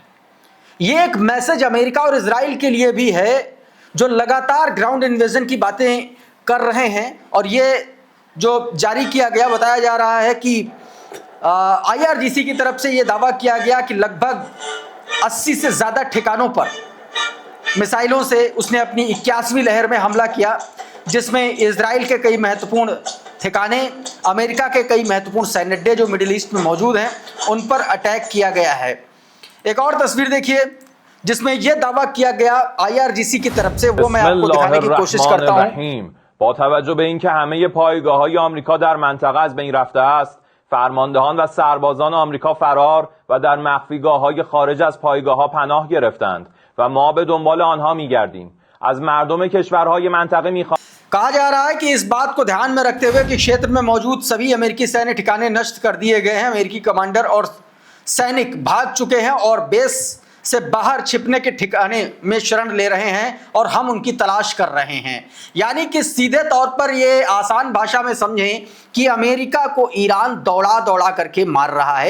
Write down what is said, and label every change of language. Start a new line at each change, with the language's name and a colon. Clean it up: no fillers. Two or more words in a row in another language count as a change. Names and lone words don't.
Hindi: ये एक मैसेज अमेरिका और इजराइल के लिए भी है जो लगातार
English: ground invasion
Hindi: की बातें कर रहे हैं, और ये जो जारी किया गया, बताया जा रहा है कि IRGC की तरफ से ये दावा किया गया कि लगभग 80 से ज़्यादा ठिकानों पर मिसाइलों से उसने अपनी 81वीं लहर में हमला किया, जिसमें इजराइल के कई महत्वपूर्ण ठिकाने, अमेरिका के कई महत्वपूर्ण सैन्य अड्डे जो मिडिल ईस्ट में मौजूद हैं, उन पर अटैक किया गया है। एक और तस्वीर देखिए जिसमें यह दावा किया गया IRGC की तरफ से, वो मैं आपको दिखाने की कोशिश करता हूं।
Persian: با توجه به اینکه همه پایگاه‌های آمریکا در منطقه از بین رفته است، فرماندهان و سربازان آمریکا فرار و در مخفیگاه‌های خارج از پایگاه‌ها پناه گرفتند و ما به دنبال آنها می‌گردیم. از مردم کشورهای منطقه می‌خواهیم.
Hindi: कहा जा रहा है कि इस बात को ध्यान में रखते हुए कि क्षेत्र में मौजूद सभी अमेरिकी सैन्य ठिकाने नष्ट कर दिए गए हैं, अमेरिकी कमांडर और सैनिक भाग चुके हैं और बेस से बाहर छिपने के ठिकाने में शरण ले रहे हैं और हम उनकी तलाश कर रहे हैं। यानी कि सीधे तौर पर ये आसान भाषा में समझें कि अमेरिका को ईरान दौड़ा दौड़ा करके मार रहा है।